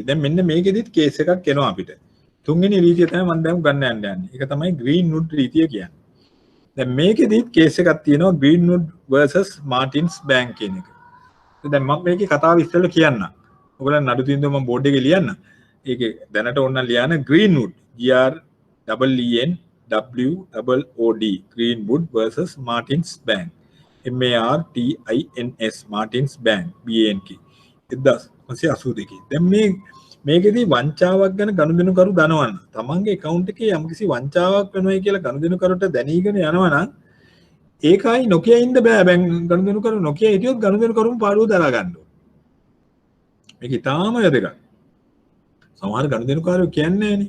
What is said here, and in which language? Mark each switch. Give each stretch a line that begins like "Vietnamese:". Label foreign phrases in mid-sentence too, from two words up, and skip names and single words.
Sinhala: දැන් මෙන්න මේකෙදිත් කේස් එකක් එනවා අපිට. තුන්වෙනි රීතිය තමයි මම දැන් ගන්න යන්නේ. ඒක තමයි ග්‍රීන්වුඩ් රීතිය කියන්නේ. දැන් මේකෙදිත් කේස් එකක් තියෙනවා ග්‍රීන්වුඩ් versus මාටින්ස් බැංක් කියන එක. දැන් මම මේකේ කතාව ඉස්සෙල්ලා කියන්නම්. ඔයගොල්ලන් නඩු තීන්දුව මම බෝඩ් එකේ ලියන්න. ඒකේ දැනට ඕන ලියන්න ග්‍රීන්වුඩ් GREENWOOD Greenwood versus Martins Bank MARTINS Martins Bank BANK 1982. දැන් මේකෙදී වංචාවක් ගැන ගනුදෙනු කරු දනවන්න. තමන්ගේ account එකේ යම්කිසි වංචාවක් වෙනවයි කියලා ගනුදෙනු කරුට දැනීගෙන යනවා නම් ඒකයි නොකිය ඉන්න බෑ බැං ගනුදෙනු කරු නොකිය හිටියොත් ගනුදෙනු කරුම පාඩුව දරා ගන්න ඕනේ. මේක ඉතාම වැදගත්. සමහර ගනුදෙනුකාරයෝ කියන්නේ නෑනේ.